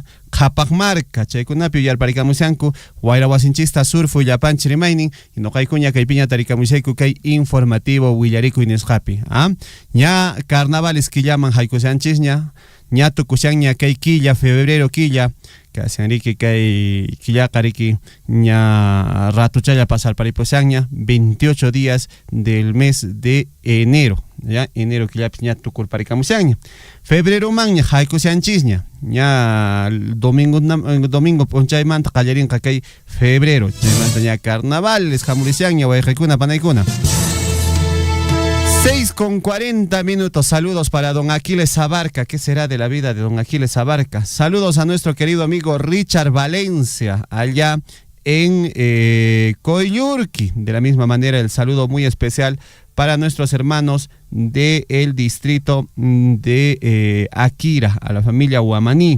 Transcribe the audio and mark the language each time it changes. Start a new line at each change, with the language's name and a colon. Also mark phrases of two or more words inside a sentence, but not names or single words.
Quechua: Qhapaqmarca, chaykunapi uyarparikamushanku wayrawasinchista surfu llapanchi rimaynin noqaykuña kaypiña tarikamushayku kay informativo Willaricui nisqapi, ña carnavales killaman haykushanchisña ña tukushanña kay quilla febrero quilla kasihan riki kay quillaqa riki ña ratuchalla pasarparipushanña
Spanish: 28 días del mes de enero,
Quechua: ya enero quillapi ña tukurparikamushanña febrero manña haykushanchisña ña domingo punchaymanta qallarinqa kay febrero chaymanta ña carnavales hamurishanña wayqikuna panaykuna.
Spanish: 6:40 minutos. Saludos para don Aquiles Abarca. ¿Qué será de la vida de don Aquiles Abarca? Saludos a nuestro querido amigo Richard Valencia, allá en Coyllurqui. De la misma manera, el saludo muy especial para nuestros hermanos del distrito de Akira, a la familia Huamaní.